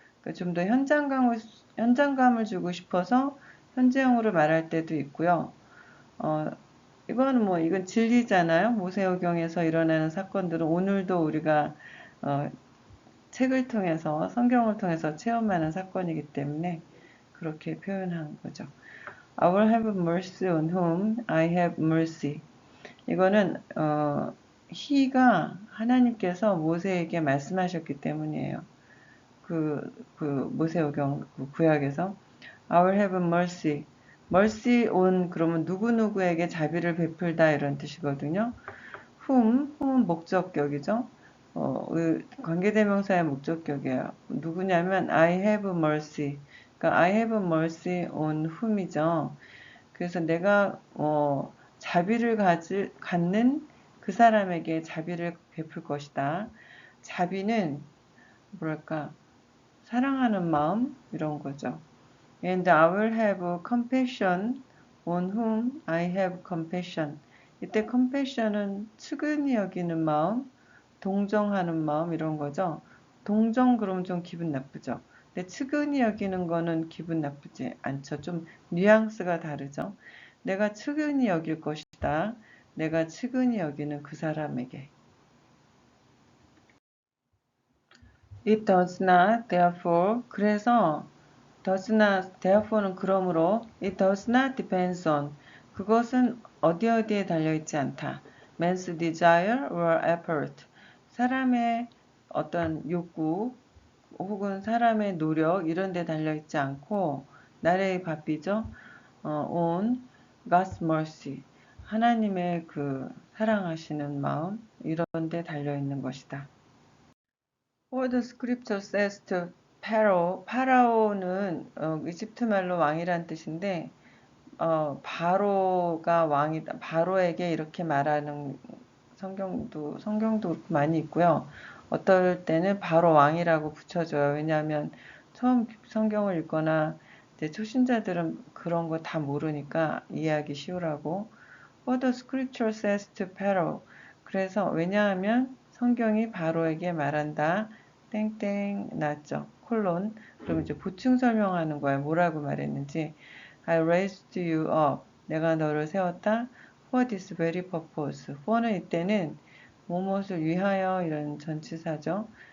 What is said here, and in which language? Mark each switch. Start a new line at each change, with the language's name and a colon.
Korean: 그러니까 좀 더 현장감을 주고 싶어서 현재형으로 말할 때도 있고요. 이건 진리잖아요. 모세오경에서 일어나는 사건들은 오늘도 우리가 책을 통해서, 성경을 통해서 체험하는 사건이기 때문에 그렇게 표현한 거죠.
English: I will have mercy on whom I have mercy.
Korean: 이거는 he가 하나님께서 모세에게 말씀하셨기 때문이에요. 모세오경 구약에서
English: I will have mercy.
Korean: mercy on 그러면 누구누구에게 자비를 베풀다 이런 뜻이거든요. whom은 목적격이죠. 관계대명사의 목적격이에요. 누구냐면
English: I have mercy.
Korean: 그러니까
English: I have mercy on whom이죠.
Korean: 그래서 내가 자비를 갖는 그 사람에게 자비를 베풀 것이다. 자비는 뭐랄까 사랑하는 마음 이런 거죠.
English: And I will have compassion on whom I have compassion.
Korean: 이때 compassion은 측은히 여기는 마음, 동정하는 마음 이런 거죠. 동정 그러면 좀 기분 나쁘죠. 근데 측은히 여기는 거는 기분 나쁘지 않죠. 좀 뉘앙스가 다르죠. 내가 측은히 여길 것이다. 내가 측은히 여기는 그 사람에게.
English: It does not, therefore,
Korean: 그래서
English: does not, therefore는
Korean: 그러므로
English: it does not depend on
Korean: 그것은 어디에 달려있지 않다.
English: man's desire or effort
Korean: 사람의 어떤 욕구 혹은 사람의 노력 이런 데 달려있지 않고 나의 밥이죠.
English: on God's mercy
Korean: 하나님의 그 사랑하시는 마음 이런 데 달려있는 것이다.
English: For the scripture says to
Korean: 파라오는 이집트 말로 왕이란 뜻인데 바로가 왕이다. 바로에게 이렇게 말하는 성경도 그렇고 많이 있고요. 어떨 때는 바로 왕이라고 붙여줘요. 왜냐하면 처음 성경을 읽거나 이제 초신자들은 그런 거 다 모르니까 이해하기 쉬우라고.
English: What the scripture says to Pharaoh.
Korean: 그래서 왜냐하면 성경이 바로에게 말한다. 땡땡 났죠. 콜론. 그럼 이제 보충 설명하는 거야. 뭐라고 말했는지.
English: I raised you up.
Korean: 내가 너를 세웠다.
English: For this very purpose.
Korean: for는 이때는 무엇을 위하여 이런 전치사죠.